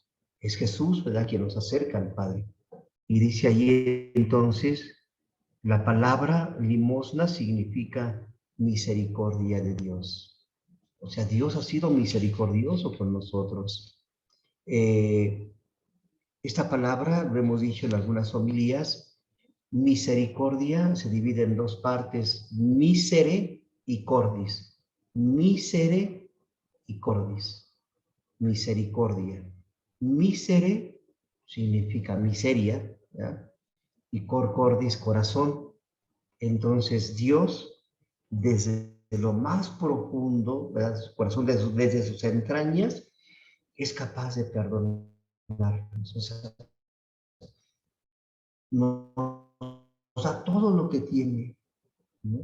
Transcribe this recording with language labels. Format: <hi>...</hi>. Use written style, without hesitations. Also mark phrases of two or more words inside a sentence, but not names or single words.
<es>Es Jesús, ¿verdad?, quien nos acerca al Padre. Y dice allí entonces, la palabra limosna significa misericordia de Dios. O sea, Dios ha sido misericordioso con nosotros. Esta palabra, lo hemos dicho en algunas homilías, misericordia se divide en dos partes, misere y cordis. Misere y cordis. Misericordia. Misere significa miseria, ¿ya? Y cordis, corazón. Entonces Dios, desde lo más profundo, ¿verdad?, su corazón, desde sus entrañas, es capaz de perdonarnos. O sea, nos da todo lo que tiene, ¿no?</es>